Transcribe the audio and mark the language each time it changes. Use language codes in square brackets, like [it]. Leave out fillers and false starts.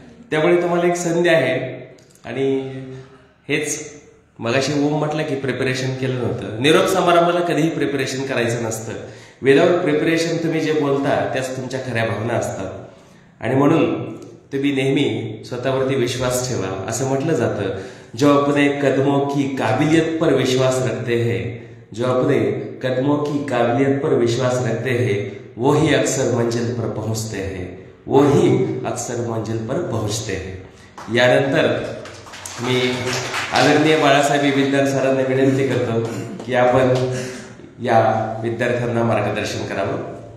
[mr] त्यामुळे तुम्हाला एक संधी आहे. आणि हेच मगाशी ओम म्हटलं की प्रिपरेशन केलं नव्हतं. निरोप समारंभाला कधीही प्रिपरेशन करायचं नसतं. विदाउट प्रिपरेशन तुम्ही जे बोलता त्याच तुमच्या खऱ्या भावना असतात. आणि म्हणून तुम्ही नेहमी स्वतःवरती विश्वास ठेवा. [hi] असं म्हटलं जातं, जो अपने कदमों की काबिलियत पर विश्वास रखते हैं, जो अपने कदमों की काबिलियत पर विश्वास रखते हैं, वो ही अक्सर मंजिल पर पहुंचते हैं, वो ही अक्सर मंजिल पर पहुंचते हैं. [mr] यानंतर मी आदरणीय बाळासाहेब बिद्दार सरांना विनंती करतो की आपण या विद्यार्थ्यांना मार्गदर्शन करावं.